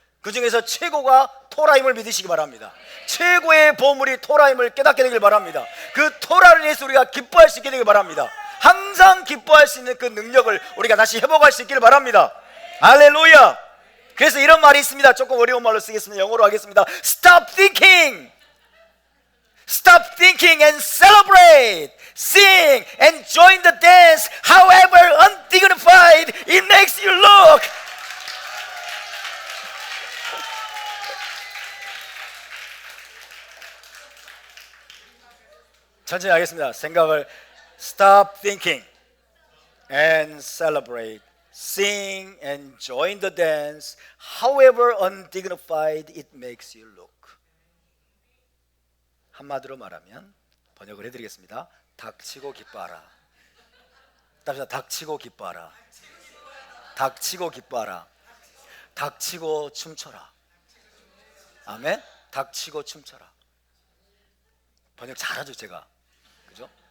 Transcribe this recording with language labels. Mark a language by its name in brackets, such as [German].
[Korean] 그 중에서 최고가 토라임을 믿으시기 바랍니다. 최고의 보물이 토라임을 깨닫게 되길 바랍니다. 그 토라를 위해서 우리가 기뻐할 수 있게 되길 바랍니다. 항상 기뻐할 수 있는 그 능력을 우리가 다시 회복할 수 있기를 바랍니다. 할렐루야! 그래서 이런 말이 있습니다. 조금 어려운 말로 쓰겠습니다. 영어로 하겠습니다. [English] Stop thinking! Stop thinking and celebrate! Sing and join the dance, however undignified it makes you look! [Korean] 천천히 하겠습니다. 생각을 [English] Stop thinking and celebrate. Sing and join the dance, however undignified it makes you look. [Korean] 한마디로 말하면, 번역을 해드리겠습니다. 닥치고 기뻐하라. 답시다. 닥치고 기뻐하라. 닥치고 기뻐하라. 닥치고 춤춰라. 아멘. 닥치고 춤춰라. 번역 잘하죠 제가, 그죠?